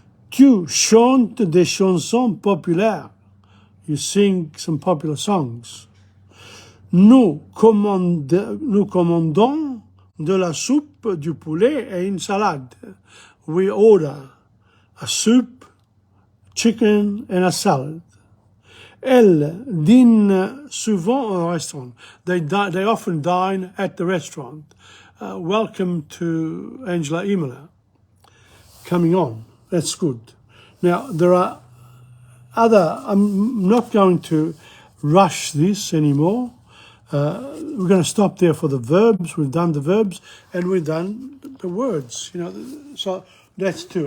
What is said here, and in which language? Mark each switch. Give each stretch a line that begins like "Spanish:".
French: Tu chantes des chansons populaires.
English: You sing some popular songs.
French: Nous commandons de la soupe, du poulet et une salade.
English: We order a soup, chicken and a salad.
French: Elles dînent souvent au restaurant.
English: They often dine at the restaurant. Welcome to Angela Imola. Coming on. That's good. Now, there are I'm not going to rush this anymore. We're going to stop there for the verbs. We've done the verbs and we've done the words, so that's two.